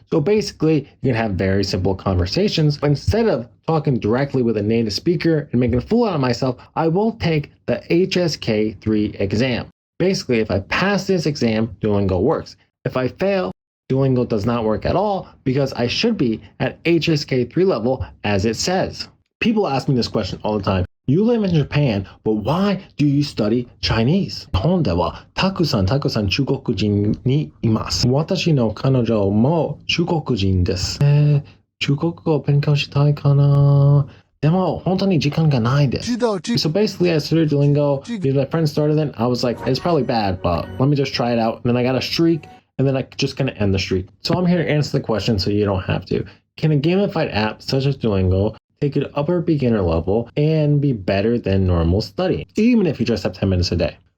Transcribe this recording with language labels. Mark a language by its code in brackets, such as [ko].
[en] So basically, you can have very simple conversations. Instead of talking directly with a native speaker and making a fool out of myself, I will take the HSK 3 exam. Basically, if I pass this exam, Duolingo works. If I fail, Duolingo does not work at all because I should be at HSK 3 level as it says. People ask me this question all the time. You live in Japan, but why do you study Chinese? [ja] 日本ではたくさん中国人にいます。私の彼女も中国人です。中国語を勉強したいかな。でも本当に時間がないです。 [en] So basically, I started Duolingo because my friend started it. I was like, it's probably bad, but let me just try it out. And then I got a streak, and then I just gonna end the streak. So I'm here to answer the question so you don't have to. Can a gamified app such as Duolingo take it upper beginner level and be better than normal studying, even if you just have 10 minutes a day?